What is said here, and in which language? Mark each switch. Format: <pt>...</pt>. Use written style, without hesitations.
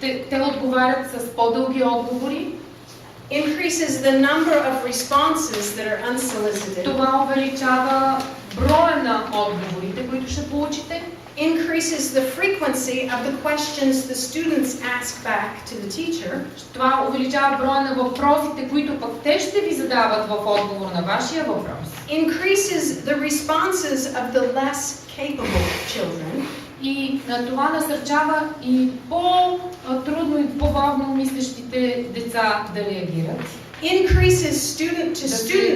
<bg>те отговарят с по-дълги отговори.</bg> <en>increases the number of responses that are unsolicited,</en> <bg>Това увеличава броя на отговорите, които ще получите.</bg> <en>increases the frequency of the questions the students ask back to the teacher,</en> <bg>Това увеличава броя на въпросите, които пък те ще ви задават в отговор на вашия въпрос.</bg> <en>increases the responses of the less capable children,</en> <bg>И това насърчава и по-трудно и по-бавно мислещите деца да реагират,</bg> <en>increases student-to-student</en>